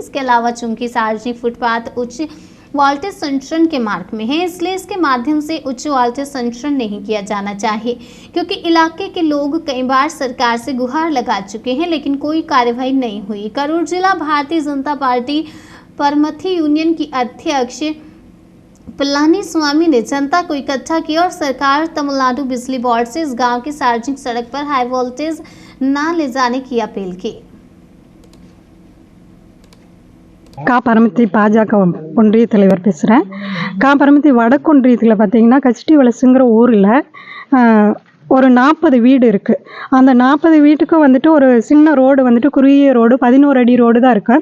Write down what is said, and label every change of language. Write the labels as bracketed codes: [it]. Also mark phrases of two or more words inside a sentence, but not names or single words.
[hi] इसके अलावा चूंकि सार्वजनिक फुटपाथ उच्च वोल्टेज संचरण के मार्ग में है, इसलिए इसके माध्यम से उच्च वोल्टेज संचरण नहीं किया जाना चाहिए, क्योंकि इलाके के लोग कई बार सरकार से गुहार लगा चुके हैं लेकिन कोई कार्यवाही नहीं हुई। करूर जिला भारतीय जनता पार्टी परमथी यूनियन की अध्यक्ष पलानी स्वामी ने जनता को इकट्ठा किया और सरकार तमिलनाडु बिजली बोर्ड से इस गांव की सार्वजनिक सड़क पर [en] high voltage [hi] न ले जाने की अपील की। [ta] பரமத்தி பாஜக ஒன்றிய தலைவர் பேசுகிறேன். பரமத்தி வடக்கு ஒன்றியத்தில் பார்த்தீங்கன்னா கச்சிட்டி வலசுங்கிற ஊரில் ஒரு 40 வீடு இருக்குது. அந்த 40 வீட்டுக்கும் வந்துட்டு ஒரு சின்ன ரோடு வந்துட்டு குறுகிய ரோடு 11 அடி ரோடு தான் இருக்குது.